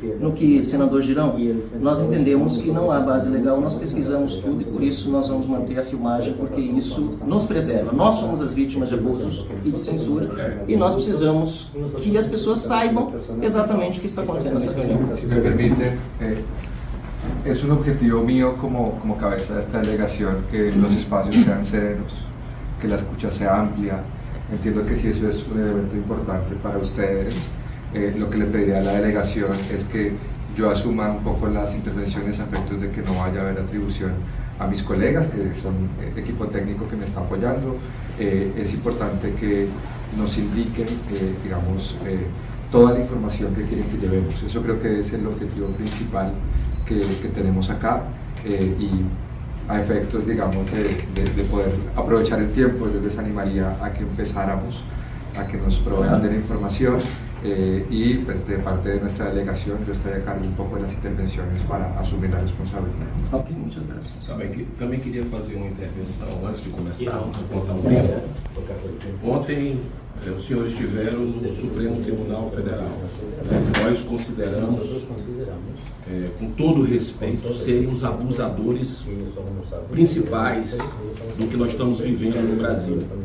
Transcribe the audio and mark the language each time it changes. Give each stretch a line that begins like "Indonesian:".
Portuguese: No que, senador Girão, nós entendemos que não há base legal, nós pesquisamos tudo e por isso nós vamos manter a filmagem, porque isso nos preserva. Nós somos as vítimas de abusos e de censura e nós precisamos que as pessoas saibam exatamente o que está acontecendo nessa reunião.
Spanish: Si me permite, es un objetivo mío como cabeza de esta delegación que los espacios sean serenos, que la escucha sea amplia. Entiendo que si eso es un elemento importante para ustedes, lo que le pediría a la delegación es que yo asuma un poco las intervenciones a efectos de que no vaya a haber atribución a mis colegas, que son equipo técnico que me está apoyando. Es importante que nos indiquen, digamos, toda la información que quieren que llevemos. Eso creo que es el objetivo principal que tenemos acá y a efectos, digamos, de poder aprovechar el tiempo, yo les animaría a que empezáramos, a que nos provean de la información y pues de parte de nuestra delegación yo estaré a cargo un poco de las intervenciones para asumir la responsabilidad. Ok, muchas gracias.
Portuguese: Também queria fazer uma intervenção antes de começar, contar um tempo. Ontem, os senhores estiveram no Supremo Tribunal Federal. Nós consideramos, com todo respeito, serem os abusadores principais do que nós estamos vivendo no Brasil.